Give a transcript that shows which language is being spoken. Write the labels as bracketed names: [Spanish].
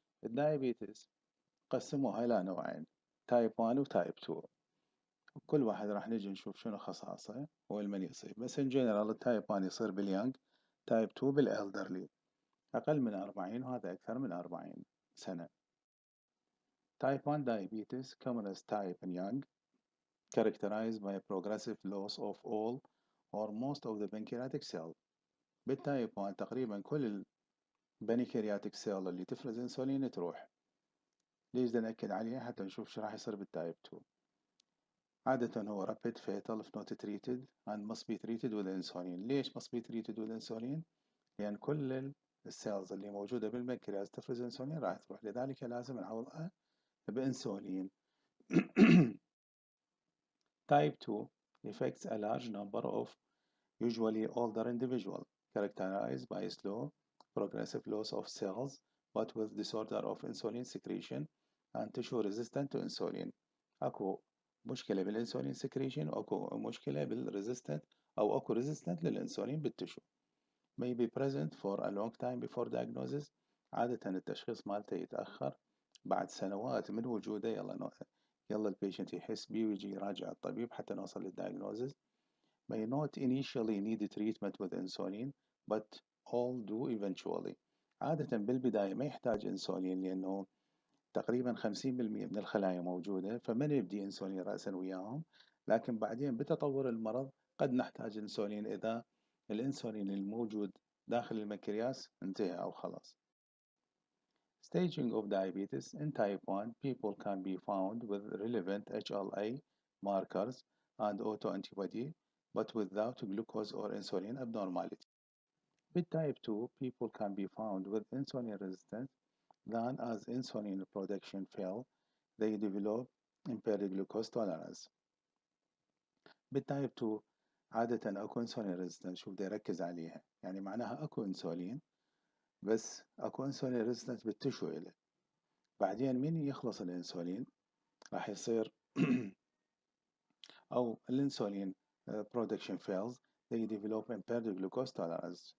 [Arabic] الدايابيتس قسموها إلى نوعين، تايب 1 وتايب 2. كل واحد راح نجي نشوف شنو خصائصه والمن يصير. بس [English] in general [Arabic] التايب 1 يصير باليانج، تايب 2 بالالدرلي، أقل من 40 وهذا أكثر من 40 سنة. [English] Type 1 diabetes, commonest type in young, characterized by a progressive loss of all or most of the pancreatic cell. [Arabic] بالتايب 1 تقريبا كل البنكرياتيك سيل اللي تفرز انسولين تروح. ليش بدنا نأكد عليها حتى نشوف شو راح يصير بالتايب 2. عادة هو [English] rapid fatal if not treated and must be treated with insulin. [Arabic] ليش [English] must be treated with insulin؟ [Arabic] لأن كل السيلز اللي موجودة بالبنكرياس تفرز انسولين راح تروح، لذلك لازم نعوضها بانسولين. [English] Type 2 affects a large number of usually older individuals characterized by slow progressive loss of cells but with disorder of insulin secretion and tissue resistant to insulin. [Arabic] اكو مشكلة بالانسولين secretion واكو مشكلة بالresistant او اكو resistant للانسولين بالتشو. [English] may be present for a long time before diagnosis. [Arabic] عادة التشخيص مالته يتأخر بعد سنوات من وجوده. يلا البيشنت يحس بيه ويجي يراجع الطبيب حتى نوصل للدايجنوزز. [English] may not initially need treatment with insulin but all do eventually. [Arabic] عادة بالبداية ما يحتاج انسولين لأنه تقريبا 50% من الخلايا موجودة، فما نبدي انسولين رأسا وياهم، لكن بعدين بتطور المرض قد نحتاج انسولين إذا الانسولين الموجود داخل البنكرياس انتهى أو خلاص. [English] Staging of diabetes. In type 1, people can be found with relevant HLA markers and autoantibody, but without glucose or insulin abnormality. With type 2, people can be found with insulin resistance, then as insulin production fails, they develop impaired glucose tolerance. [Arabic] بالتايب 2 عادة اكو انسولين ريزيستنت. شو بدي اركز عليها؟ يعني معناها اكو انسولين بس اكو انسولين ريزيستنت بالتشو إله. بعدين من يخلص الانسولين راح يصير او الانسولين [English] production fails, they develop impaired glucose tolerance.